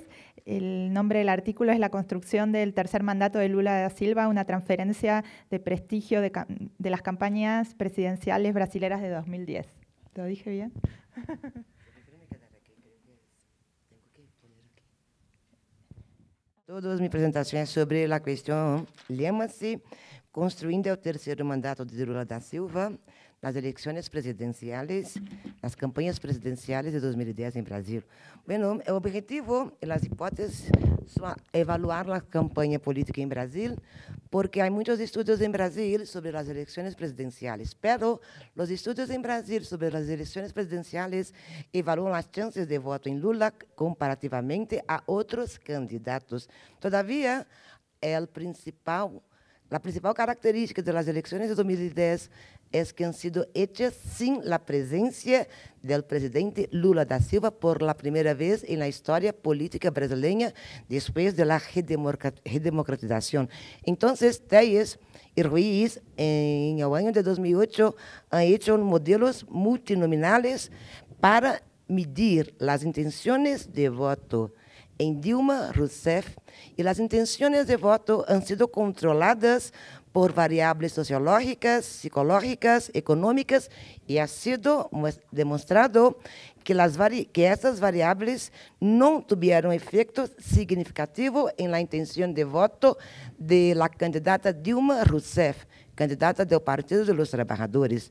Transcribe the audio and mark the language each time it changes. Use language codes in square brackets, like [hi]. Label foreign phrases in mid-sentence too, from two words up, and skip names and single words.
[es] El nombre del artículo es La construcción del tercer mandato de Lula da Silva, una transferencia de prestigio de las campañas presidenciales brasileras de 2010. ¿Lo dije bien? [pt] Todas minhas apresentações sobre a questão llama-se Construindo o terceiro mandato de Lula da Silva nas eleições presidenciais, nas campanhas presidenciais de 2010 em Brasil. Bueno, o objetivo e as hipóteses são evaluar a campanha política em Brasil, porque há muitos estudos em Brasil sobre as eleições presidenciais, pero os estudos em Brasil sobre as eleições presidenciais evaluam as chances de voto em Lula comparativamente a outros candidatos. Todavia, a principal característica das eleições de 2010 é que [es] han sido hechas [pt] sem a presença do presidente Lula da Silva [es] por la [pt] primeira vez na história política brasileira depois da redemocratização. Então, Telles e Ruiz, em o ano de 2008, [es] han hecho modelos multinominales [pt] para medir as intenções de voto em Dilma Rousseff, e as intenções de voto [es] han sido [pt] controladas por variáveis sociológicas, psicológicas, econômicas, e [es] ha sido [pt] demonstrado que essas variáveis não tiveram efeito significativo em la intenção de voto [es] de la candidata [pt] Dilma Rousseff, candidata do Partido dos Trabalhadores.